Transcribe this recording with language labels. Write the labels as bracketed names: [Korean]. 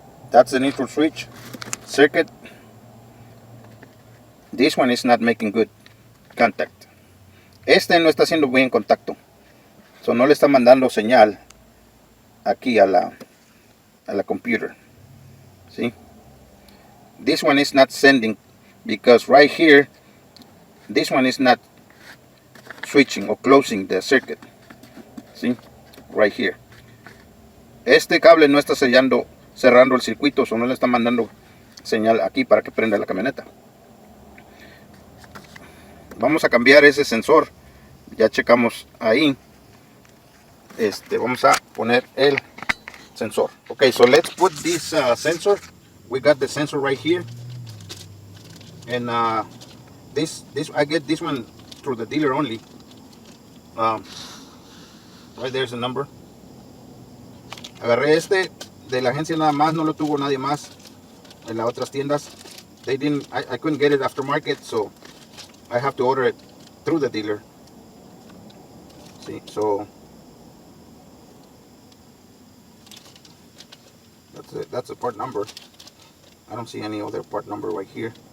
[English] That's the neutral switch. Circuit. This one is not making good contact. [Spanish] Este no está haciendo buen contacto. So no le está mandando señal aquí a la computer. [English] See? This one is not sending because right here, this one is not switching or closing the circuit. See? Right here. [Spanish] Este cable no está cerrando el circuito, o no le está mandando señal aquí para que prenda la camioneta. Vamos a cambiar ese sensor. Ya checamos ahí. Vamos a poner el sensor. [English] Okay, so let's put this sensor. We got the sensor right here, and this I get this one through the dealer only. Right there's the number. [Spanish] Agarré de la agencia nada más, no lo tuvo nadie más en las otras tiendas. [English] I couldn't get it aftermarket, so I have to order it through the dealer. See, so that's the part number. I don't see any other part number right here.